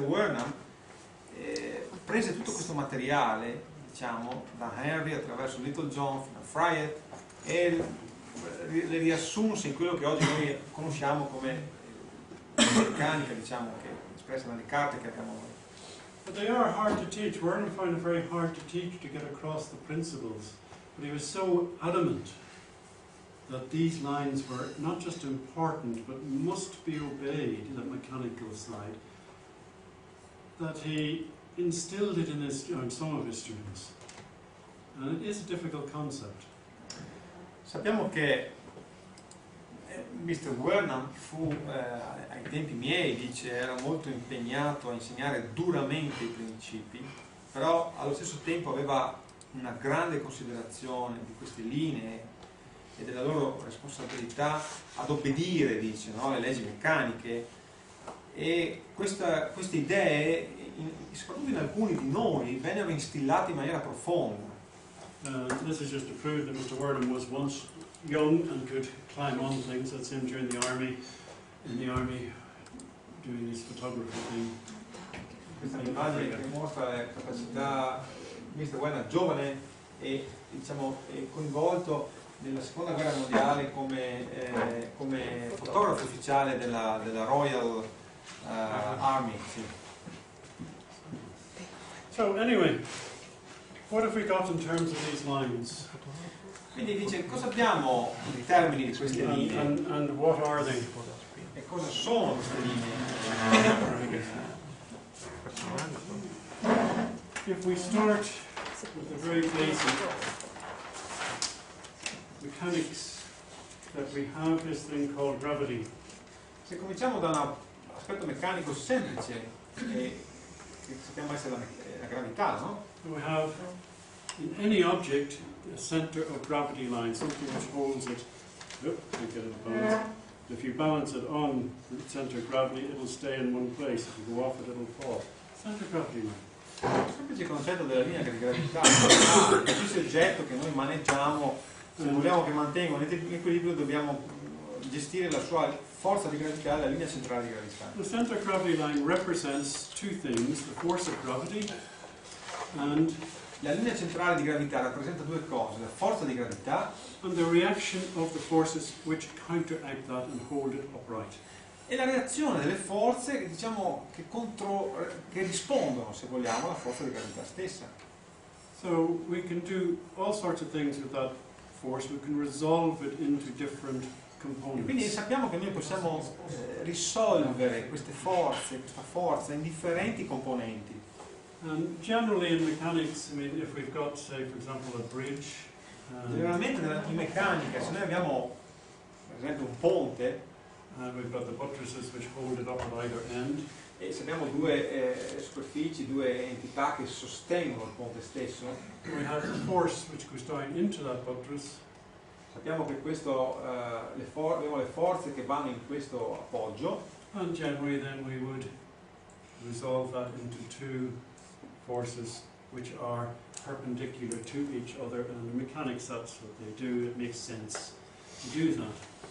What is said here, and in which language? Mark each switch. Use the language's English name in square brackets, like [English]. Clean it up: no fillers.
[Italian] Warnham prese tutto questo materiale, diciamo, da Henry attraverso Little John fino a Freud e le riassunse in quello che oggi noi conosciamo come meccanica, diciamo, che è espressa dalle carte che abbiamo noi. [English] But they are hard to teach. Warren found it very hard to teach, to get across the principles. But he was so adamant that these lines were not just important, but must be obeyed in the mechanical side, that he instilled it in some of his students. And it is a difficult concept. [Italian] Sappiamo che Mr. Warnham fu, ai tempi miei, dice, era molto impegnato a insegnare duramente i principi, però allo stesso tempo aveva una grande considerazione di queste linee e della loro responsabilità ad obbedire, dice, no, alle leggi meccaniche, e queste idee, soprattutto in alcuni di noi, vennero instillate in maniera profonda. [English] This is just to prove that Mr. Warnham was once young and could climb on things. That's him during the army, in the army, doing his photography thing. [Italian] Questa immagine che mostra le capacità di Mr. Warnham, giovane e, diciamo, coinvolto nella seconda guerra mondiale come fotografo ufficiale della Royal Army. Sì. [English] So anyway, what have we got in terms of these lines? [Italian] Quindi dice, cosa abbiamo in termini di queste linee? [English] And what are they? [Italian] E cosa sono queste linee? [English] If we start with the very basic mechanics, that we have this thing called gravity. [Italian] Se cominciamo da un aspetto meccanico semplice, che sappiamo essere la gravità, no? [English] We have in any object a center of gravity line, something which holds it. Can't get it balanced. If you balance it on the center of gravity, it will stay in one place. If you go off it, it will fall. Center of gravity line. [Italian] Il semplice concetto della linea di gravità, qualsiasi oggetto che noi maneggiamo, se vogliamo che mantenga un equilibrio, dobbiamo gestire la sua forza di gravità, la linea centrale di gravità. [English] The center of gravity line represents two things: the force of gravity and [Italian] la linea centrale di gravità rappresenta due cose: la forza di gravità [English] and the reaction of the forces which counteract that and hold it upright. [Italian] e la reazione delle forze che, diciamo, che rispondono, se vogliamo, alla forza di gravità stessa. [English] So we can do all sorts of things with that force. We can resolve it into different [Italian] E quindi [English] components. [Italian] sappiamo che noi possiamo risolvere questa forza in differenti componenti. [English] And generally in mechanics, I mean, if we've got, say, for example, a bridge, [Italian] Generalmente in meccanica, se noi abbiamo per esempio un ponte [English] and we've got the buttresses which hold it up at either end, [Italian] E se abbiamo due superfici, due entità che sostengono il ponte stesso, [English] we have the force which goes down into that buttress, [Italian] sappiamo che abbiamo le forze che vanno in questo appoggio, [English] and generally then we would resolve that into two forces which are perpendicular to each other, and in mechanics that's what they do. It makes sense to do that.